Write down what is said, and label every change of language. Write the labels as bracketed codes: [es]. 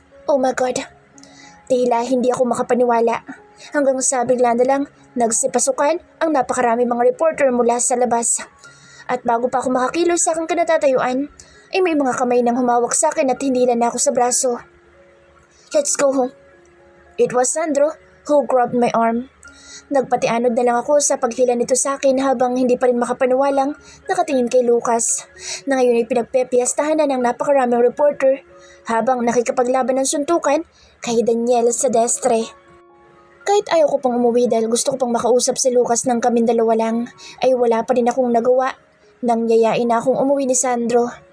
[en] Oh my God, [tl] tila hindi ako makapaniwala. Hanggang sa bigla na lang nagsipasukan ang napakarami mga reporter mula sa labas. At bago pa ako makakilos sa aking kinatatayuan, ay may mga kamay nang humawak sa akin at hinilan na ako sa braso. [en] Let's go home. It was Sandro who grabbed my arm. [tl] Nagpatianod na lang ako sa paghila nito sa akin habang hindi pa rin makapaniwalang nakatingin kay Lucas na ngayon ay pinagpepiestahan na ng napakaraming reporter habang nakikipaglaban ng suntukan kay Daniel Sedestre. Kahit ayaw ko pang umuwi dahil gusto ko pang makausap si Lucas ng kaming dalawa lang, ay wala pa rin akong nagawa nang yayain na akong umuwi ni Sandro.